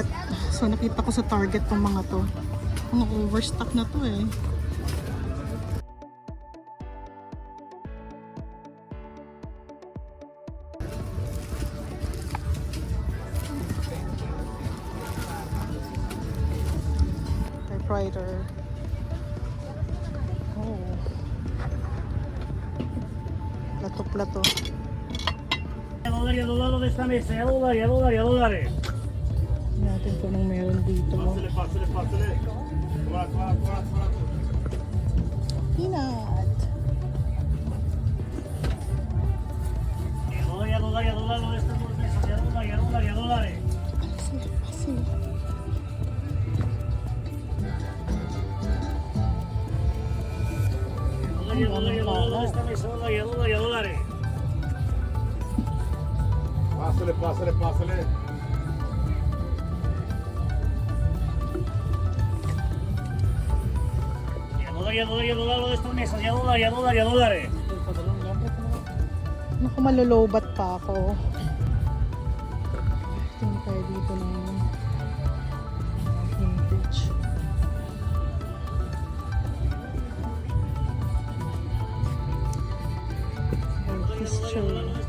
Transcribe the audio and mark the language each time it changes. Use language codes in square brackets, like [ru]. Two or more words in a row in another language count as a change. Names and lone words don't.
[tl] So, nakita ko sa Target tong mga to. Mga overstock na to Typewriter. Oh. Plato-plato. [es] $1 de esta mesa, $1. [tl] Natin kung anong meron dito. [es] Pásale. Peanut. $1 de esta mesa, $1. [tl] Kasi. [es] $1 de esta mesa, $1. Pásale. $1 de esta mesa, $1. [tl] Naku, malolobat pa ako. Tingin tayo dito ng vintage. History.